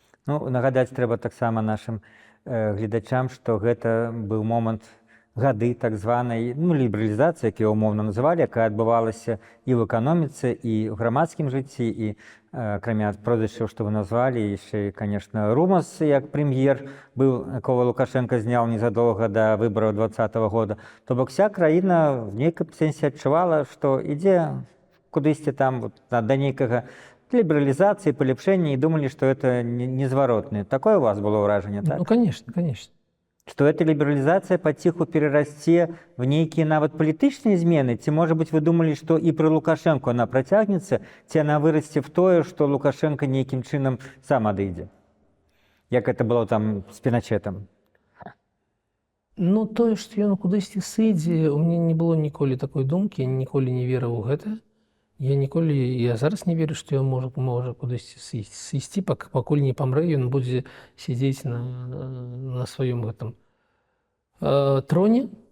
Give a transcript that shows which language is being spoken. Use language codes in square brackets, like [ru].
[be] Ну, нагадаць трэба таксама нашым гледачам, што гэта быў момант гады так званай лібералізацыі, як яе умоўна называлі, якая адбывалася і ў эканоміцы, і ў грамадскім жыцці, і акрамя прозвішчаў, што вы назвалі, яшчэ, конечно, Румас, як прэм'ер быў, якога Лукашенко зняў незадоўга да выбараў 2020 года. То бок вся краіна в нейкім сэнсе адчувала, што ідзе кудысьці там да нейкага лібералізацыі, паляпшэння, і думалі, што это незваротнае. Такое у вас было ўражанне, так? [ru] Ну, конечно, конечно. Что эта либерализация потиху перерасте в некие [be] нават палітычныя змены? [ru] Ці, может быть, вы думали, что и при Лукашенко она протягнется, ці она вырасце в тое, что Лукашенко [be] нейкім чынам сам адыдзе? Як это было там с Піначэтам? Ну, тое, што ён кудысьці сыдзе, у мяне не было ніколі такой думкі, я ніколі не верыў у гэта. Я зараз не верю, што ён можа кудысьці сысці, пакуль не памрэ, ён будзе сядзець на сваём гэтым троне.